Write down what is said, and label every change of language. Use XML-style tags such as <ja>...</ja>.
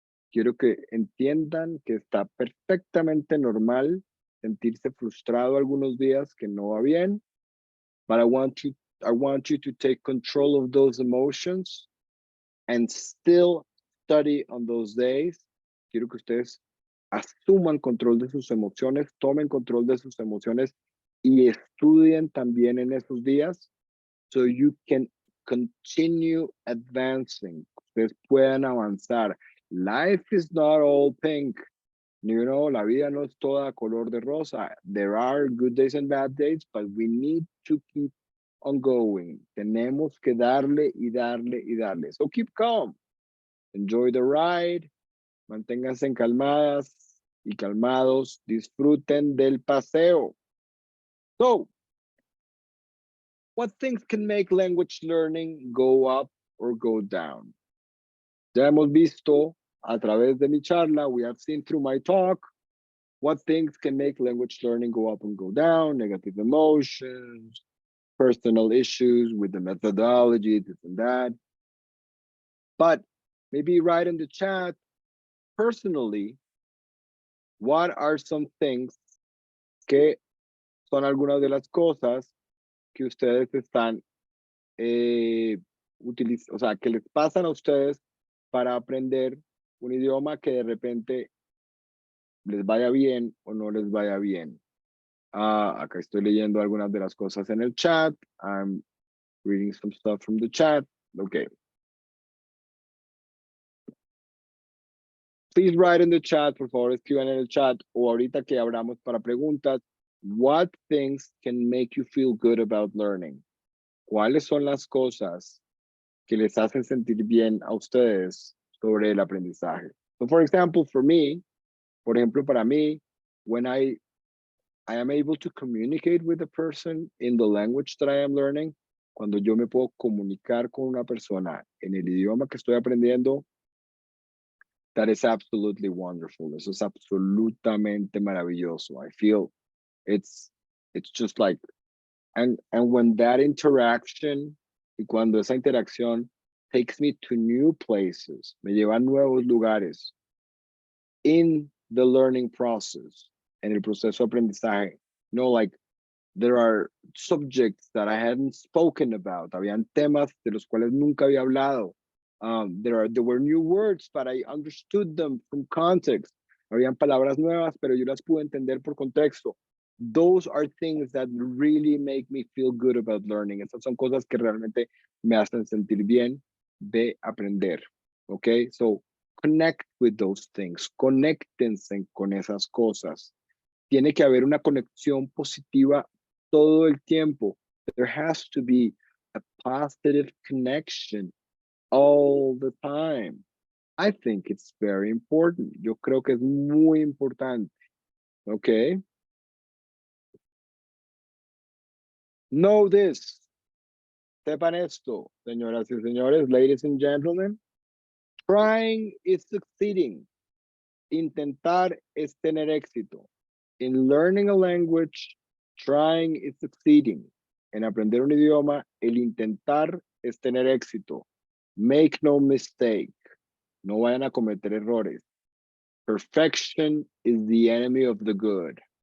<es>Quiero que entiendan que está perfectamente normal sentirse frustrado algunos días, que no va bien.</es> <en>But I want you to take control of those emotions and still study on those days.</en> <es>Quiero que ustedes asuman control de sus emociones, tomen control de sus emociones y estudien también en esos días,</es> <en>so you can continue advancing.</en> <es>Ustedes puedan avanzar.</es> <en>Life is not all pink. You know,</en> <es>la vida no es toda color de rosa.</es> <en>There are good days and bad days, but we need to keep on going.</en> <es>Tenemos que darle y darle y darle.</es> <en>So keep calm. Enjoy the ride.</en> <es>Manténganse calmadas y calmados. Disfruten del paseo.</es> <en>So, what things can make language learning go up or go down?</en> <es>Ya hemos visto a través de mi charla,</es> <en>we have seen through my talk, what things can make language learning go up and go down, negative emotions, personal issues with the methodology, this and that. But maybe write in the chat personally, what are some things</en> <es>que son algunas de las cosas que ustedes están o sea, que les pasan a ustedes para aprender un idioma que de repente les vaya bien o no les vaya bien. Acá estoy leyendo algunas de las cosas en el chat.</es> <en>I'm reading some stuff from the chat. Okay. Please write in the chat,</en> <es>por favor, escriban en el chat o ahorita que abramos para preguntas.</es> <en>What things can make you feel good about learning?</en> <es>¿Cuáles son las cosas que les hacen sentir bien a ustedes sobre el aprendizaje?</es> <en>So, for example, for me,</en> <es>por ejemplo, para mí,</es> <en>when I am able to communicate with a person in the language that I am learning,</en> <es>cuando yo me puedo comunicar con una persona en el idioma que estoy aprendiendo,</es> <en>that is absolutely wonderful.</en> <es>Eso es absolutamente maravilloso.</es> <en>I feel it's just like, and when that interaction,</en> <es>y cuando esa interacción</es> <en>takes me to new places,</en> <es>me lleva a nuevos lugares</es> <en>in the learning process,</en> <es>en el proceso de aprendizaje,</es> <en>you know, like there are subjects that I hadn't spoken about.</en> <es>Habían temas de los cuales nunca había hablado.</es> <en>There were new words, but I understood them from context.</en> <es>Habían palabras nuevas, pero yo las pude entender por contexto.</es> <en>Those are things that really make me feel good about learning.</en> <es>Esas son cosas que realmente me hacen sentir bien de aprender.</es> <en>Okay, so connect with those things.</en> <es>Conéctense con esas cosas. Tiene que haber una conexión positiva todo el tiempo.</es> <en>There has to be a positive connection all the time. I think it's very important.</en> <es>Yo creo que es muy importante. Okay.</es> <en>Know this.</en> <es>Sepan esto, señoras y señores,</es> <en>ladies and gentlemen. Trying is succeeding.</en> <es>Intentar es tener éxito.</es> <en>In learning a language, trying is succeeding.</en> <es>En aprender un idioma, el intentar es tener éxito.</es> <en>Make no mistake.</en> <es>No vayan a cometer errores.</es> <en>Perfection is the enemy of the good.</en>